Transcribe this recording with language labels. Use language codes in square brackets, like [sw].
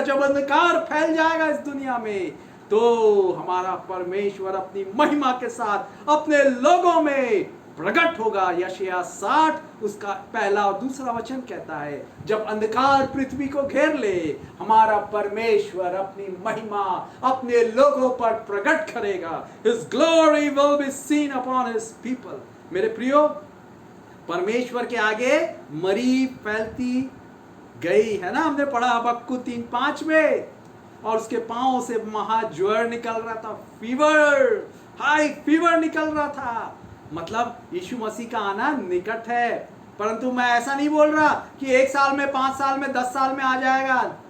[hi] जब अंधकार फैल जाएगा इस दुनिया में, तो हमारा परमेश्वर अपनी महिमा के साथ अपने लोगों में प्रकट होगा। यशायाह 60 उसका पहला और दूसरा वचन कहता है, जब अंधकार पृथ्वी को घेर ले, हमारा परमेश्वर अपनी महिमा अपने लोगों पर प्रकट करेगा। [en] His glory will be seen upon his people। [hi] मेरे प्रियो, परमेश्वर के आगे मरी फैलती गई, है ना, हमने पढ़ा हबक्कू 3:5 में, और उसके पांव से महाज्वर निकल रहा था, फीवर, हाई फीवर निकल रहा था। मतलब यीशु मसीह का आना निकट है। परंतु मैं ऐसा नहीं बोल रहा कि 1 साल में, 5 साल में, 10 साल में आ जाएगा।